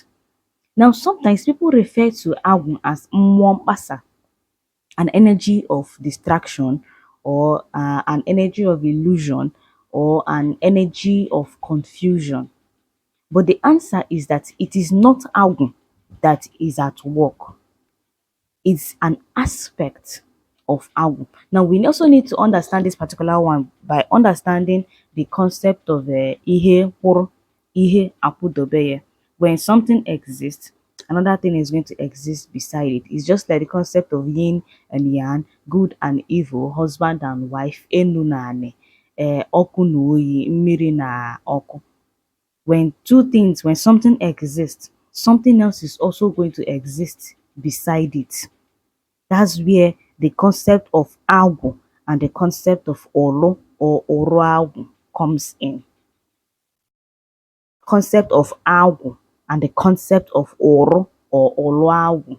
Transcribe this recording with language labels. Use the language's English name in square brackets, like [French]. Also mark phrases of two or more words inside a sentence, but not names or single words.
[English] Now, sometimes people refer to Agwu as [Igbo] mmuo kpasa, [English] an energy of distraction, or an energy of illusion, or an energy of confusion. But the answer is that it is not Agwu that is at work. It's an aspect of Agwu. Now, we also need to understand this particular one by understanding the concept of [Igbo] ihe pụrụ, ihe akwụdobeye. [English] When something exists, another thing is going to exist beside it. It's just like the concept of yin and yang, good and evil, husband and wife, [Igbo] enu na ani, ọkụ na oyi, mmiri na ọkụ. [English] When something exists, something else is also going to exist beside it. That's where the concept of Agwu and the concept of Olo or Oro Agwu comes in. Concept of Agwu and the concept of Oro or Olo Agwu.